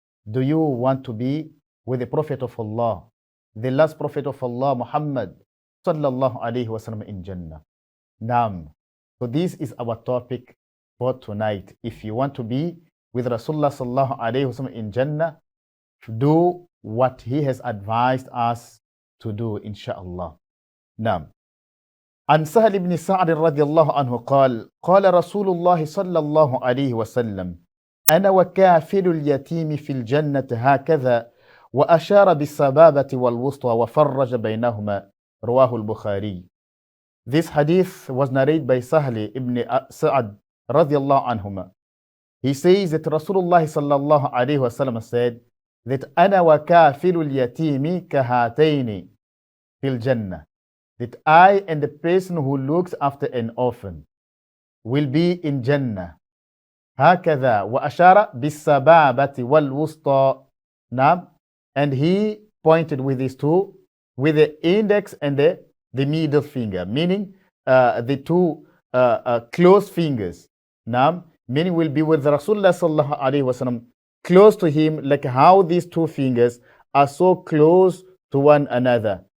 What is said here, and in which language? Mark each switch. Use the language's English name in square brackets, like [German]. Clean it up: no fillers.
[English] Do you want to be with the Prophet of Allah, the last Prophet of Allah, Muhammad sallallahu alaihi wasallam in Jannah? Naam. So this is our topic for tonight. If you want to be with Rasulullah sallallahu alaihi wasallam in Jannah, do what he has advised us to do, inshallah. Naam. [Arabic] عن سهل بن سعد رضي الله عنه قال رسول الله صلى الله عليه وسلم أنا وكافل اليتيم في الجنة هكذا وأشار بالسبابة والوسطى وفرج بينهما رواه البخاري. [English] This hadith was narrated by Sahl ibn Sa'ad radiallahu anhuma. He says that Rasulullah sallallahu alayhi wasallam said that [Arabic] أنا وكافل اليتيم كهاتين في الجنة, [English] that I and the person who looks after an orphan will be in Jannah. [Arabic] هكذا وأشار بالسبابة والوسطى. [English] Now, and he pointed with his two, with the index and the middle finger, meaning the two close fingers. Now, meaning will be with Rasulullah sallallahu alaihi wasallam, close to him, like how these two fingers are so close to one another.